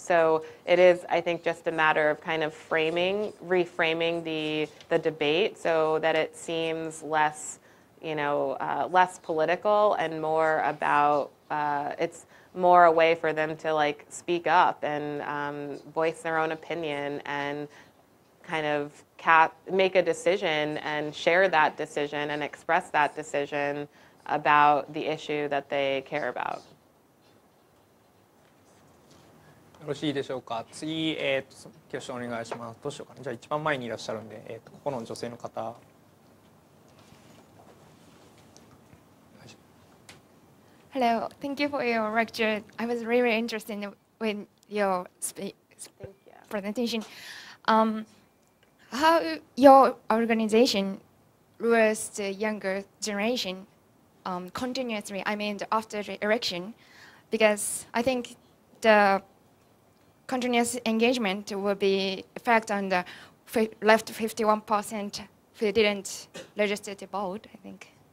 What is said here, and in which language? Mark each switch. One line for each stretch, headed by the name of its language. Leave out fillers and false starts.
English: So it is, I think, just a matter of kind of reframing the debate so that it seems less, less political and more about, it's more a way for them to like speak up and voice their own opinion and kind of make a decision and share that decision and express that decision about the issue that they care about.
Japanese: よろしいでしょうか。次、挙手お願いします。どうしようかな。じゃあ一番前にいらっしゃるんで、ここの女性の方。
English: Hello, thank you for your lecture. I was really interested with your presentation. How your organization lures the younger generation continuously, I mean after the election, because I think the continuous engagement will be effect on the left 51% who didn't register to vote, I think.